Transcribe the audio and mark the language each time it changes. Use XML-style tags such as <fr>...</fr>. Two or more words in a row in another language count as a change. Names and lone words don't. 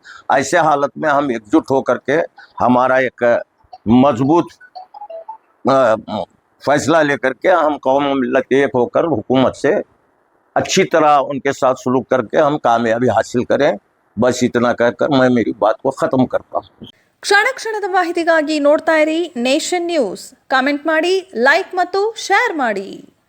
<ur>ایسے حالت میں ہم ایکجٹ ہو کر کے ہمارا ایک مضبوط فیصلہ لے کر کے ہم قوم و ملت ایک ہو کر حکومت سے اچھی طرح ان کے ساتھ سلوک کر کے ہم کامیابی حاصل کریں. بس اتنا کہہ کر میں میری بات کو ختم کرتا ہوں.</ur> <kn>ಕ್ಷಣ ಕ್ಷಣದ ಮಾಹಿತಿಗಾಗಿ ನೋಡ್ತಾ ಇರಿ ನೇಷನ್ ನ್ಯೂಸ್. ಕಾಮೆಂಟ್ ಮಾಡಿ, ಲೈಕ್ ಮತ್ತು ಶೇರ್ ಮಾಡಿ.</kn>